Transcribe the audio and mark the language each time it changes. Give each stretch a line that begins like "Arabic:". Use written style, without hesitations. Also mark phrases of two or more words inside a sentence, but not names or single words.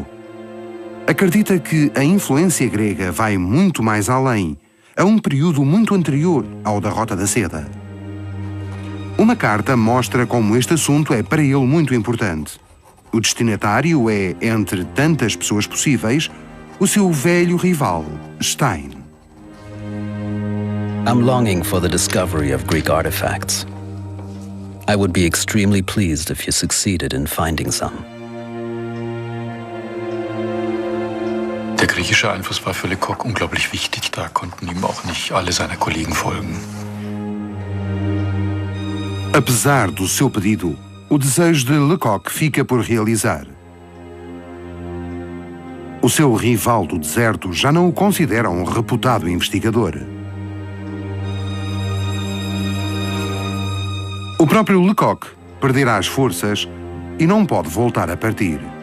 Portuguese: Acredita que a influência grega vai muito mais além, a um período muito anterior ao da Rota da Seda. Uma carta mostra como este assunto é para ele muito importante. O destinatário é, entre tantas pessoas possíveis, o seu velho rival, Stein.
English: I'm longing for the discovery of Greek artifacts. I would be extremely pleased if you succeeded in finding some.
German: Der griechische Einfluss war für Lecoq unglaublich wichtig. Da konnten ihm auch nicht alle seiner Kollegen folgen.
Portuguese: Apesar do seu pedido, o desejo de Lecoq fica por realizar. O seu rival do deserto já não o considera um reputado investigador. O próprio Lecoq perderá as forças e não pode voltar a partir.